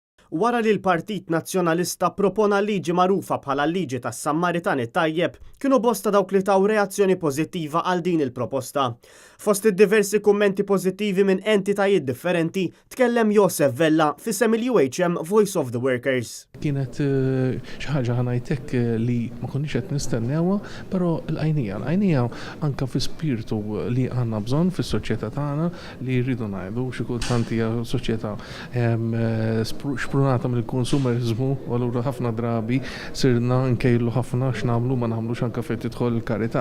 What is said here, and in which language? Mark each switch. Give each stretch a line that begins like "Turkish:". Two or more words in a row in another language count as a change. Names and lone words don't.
Maltese: Wara li l-Partit Nazzjonalista propona liġi magħrufa bħala liġi tas-Sammaritani Tajjeb, kienu bosta dawk li taw reazzjoni pożittiva għal din il-proposta. Fost id-diversi kummenti pożittivi minn entitajiet differenti, tkellem Josef Vella f'isem il-UHM Voice of the Workers. Kienet xi ħaġa ħanajtek li ma konniex qed nistennewha, però l-għajnija anke fi spiritu li għandna bżonn fis-soċjetà tagħna li rridu ngħidu xi kultant hija soċjetà xprunata mill-konsumerizmu, u allura ħafna drabi sirna nkejlu ħafna x'nagħmlu ma nagħmlux anke fejn tidħol il-karità.